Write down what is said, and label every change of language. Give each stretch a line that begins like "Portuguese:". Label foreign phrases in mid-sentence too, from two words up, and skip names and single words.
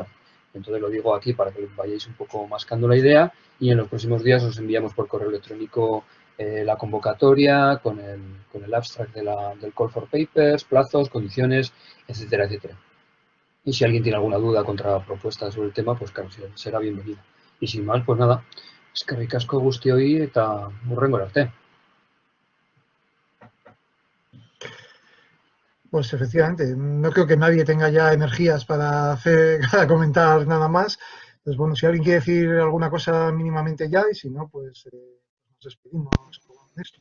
Spanish: Entonces lo digo aquí para que vayáis un poco mascando la idea y en los próximos días os enviamos por correo electrónico la convocatoria con el abstract del
English: Call for Papers,
Spanish: plazos, condiciones, etcétera, etcétera. Y si alguien tiene alguna duda, contrapropuesta sobre el tema, pues claro, será bienvenido. Y sin más, pues nada,
Basque: eskerrik asko guztioi eta hurrengora arte.
Spanish: Pues efectivamente, no creo que nadie tenga ya energías para comentar nada más. Entonces, bueno, si alguien quiere decir alguna cosa mínimamente ya, y si no, pues nos despedimos con esto.